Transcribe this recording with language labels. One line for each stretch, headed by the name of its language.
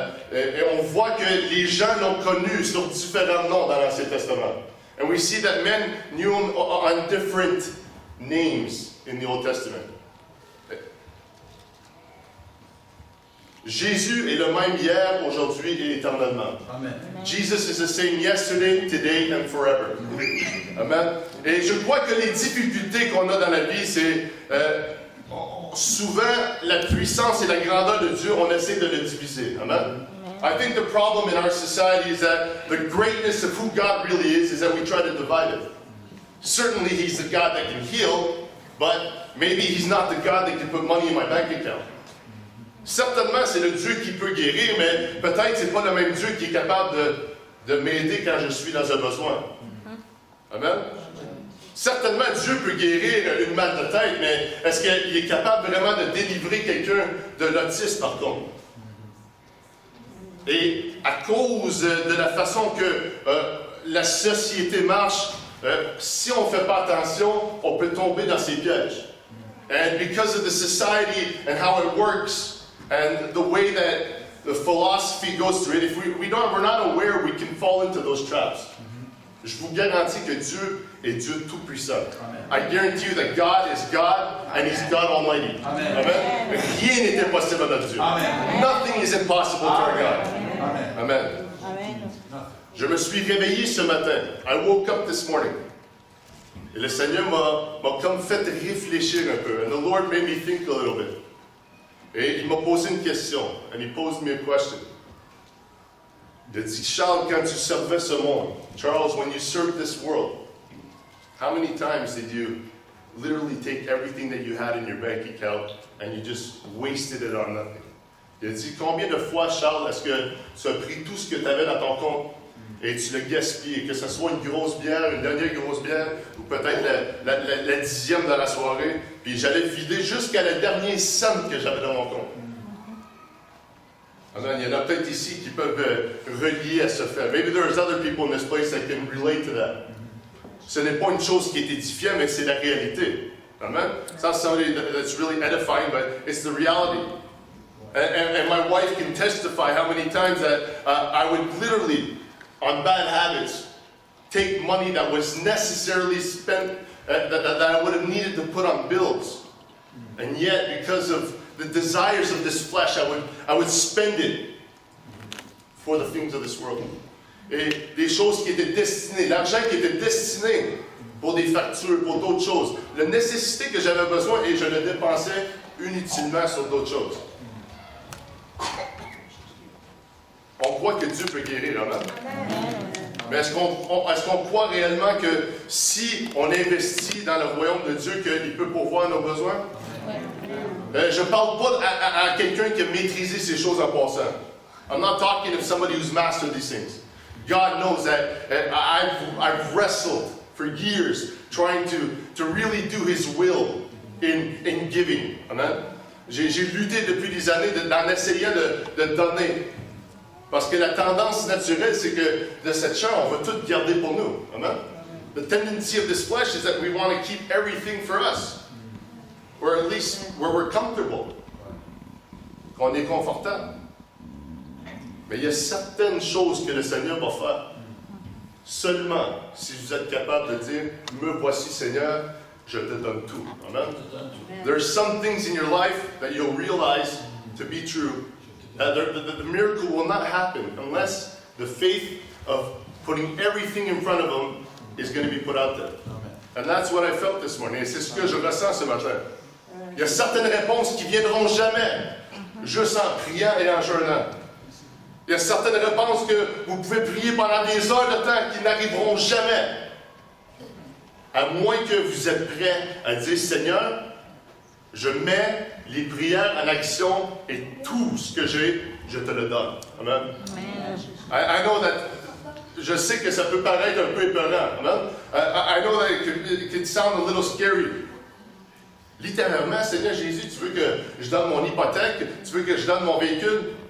French: Et on voit que les gens l'ont connu sur différents noms dans l'Ancien Testament.
English: And we see that men knew him on different names in the Old Testament.
French: Jésus est le même hier, aujourd'hui et éternellement. Amen.
English: Jesus is the same yesterday, today and forever. Amen.
French: Et je crois que les difficultés qu'on a dans la vie, c'est souvent la puissance et la grandeur de Dieu, on essaie de le diviser. Amen.
English: I think the problem in our society is that the greatness of who God really is that we try to divide it. Certainly He's the God that can heal, but maybe He's not the God that can put money in my bank account.
French: Certainement, c'est le Dieu qui peut guérir, mais peut-être c'est pas le même Dieu qui est capable de m'aider quand je suis dans un besoin. Amen? Certainement, Dieu peut guérir une mal de tête, mais est-ce qu'il est capable vraiment de délivrer quelqu'un de l'autisme, par contre? Et à cause de la façon que la société marche, si on ne fait pas attention, on peut tomber dans ces pièges.
English: And because of the society and how it works, and the way that the philosophy goes through it, if we're not aware, we can fall into those traps.
French: Je vous garantis que Dieu est Dieu tout-puissant.
English: I guarantee you that God is God, and He's God Almighty. Amen. Amen.
French: Rien n'est impossible à notre Dieu. Amen.
English: Nothing is impossible to our God. Amen. Amen. Amen.
French: Je me suis réveillé ce matin.
English: I woke up this morning.
French: Et le Seigneur m'a comme fait réfléchir un peu.
English: And the Lord made me think a little bit.
French: Et il m'a posé une question.
English: And He posed me a question.
French: Il a dit, Charles, quand tu servais ce monde,
English: Charles, when you served this world, how many times did you literally take everything that you had in your bank account and you just wasted it on nothing?
French: Il a dit, combien de fois, Charles, est-ce que tu as pris tout ce que tu avais dans ton compte et tu l'as gaspillé, que ce soit une grosse bière, une dernière grosse bière, ou peut-être la 10e de la soirée, puis j'allais vider jusqu'à la dernière cent que j'avais dans mon compte. Amen. Il y en a peut-être ici qui peuvent relier à ce fait.
English: Maybe there's other people in this place that can relate to that.
French: Ce n'est pas une chose qui est édifiante, mais c'est la réalité. Amen.
English: It's not somebody that's really edifying, but it's the reality. And my wife can testify how many times that I would literally, on bad habits, take money that was necessarily spent, that I would have needed to put on bills. And yet, because of the desires of this flesh, I would spend it for the things of this world.
French: Et des choses qui étaient destinées, l'argent qui était destiné pour des factures, pour d'autres choses. La nécessité que j'avais besoin, et je le dépensais inutilement sur d'autres choses. On croit que Dieu peut guérir, amen. Mais est-ce qu'on croit réellement que si on investit dans le royaume de Dieu, qu'il peut pourvoir nos besoins? Je ne parle pas à quelqu'un qui a maîtrisé ces choses en passant.
English: I'm not talking of somebody who's mastered these things. God knows that I've wrestled for years trying to really do His will in giving. Amen?
French: J'ai lutté depuis des années en essayant de donner. Parce que la tendance naturelle, c'est que de cette chair, on va tout garder pour nous. Amen?
English: The tendency of this flesh is that we want to keep everything for us. Or at least where we're comfortable.
French: Qu'on est confortable. Mais il y a certaines choses que le Seigneur va faire. Seulement si vous êtes capable de dire, me voici Seigneur, je te donne tout. Amen?
English: There's some things in your life that you'll realize to be true. The miracle will not happen unless the faith of putting everything in front of Him is going to be put out there. And that's what I felt this morning.
French: Et c'est ce que je ressens ce matin. Il y a certaines réponses qui ne viendront jamais, juste en priant et en jeûnant. Il y a certaines réponses que vous pouvez prier pendant des heures de temps qui n'arriveront jamais. À moins que vous êtes prêts à dire, Seigneur, je mets les prières en action et tout ce que j'ai, je te le donne. Amen.
English: I know that,
French: je sais que ça peut paraître un peu épeurant. Amen.
English: I know that it can sound a little scary.
French: Littéralement, Seigneur Jésus, tu veux que je donne mon hypothèque, tu veux que je donne mon véhicule?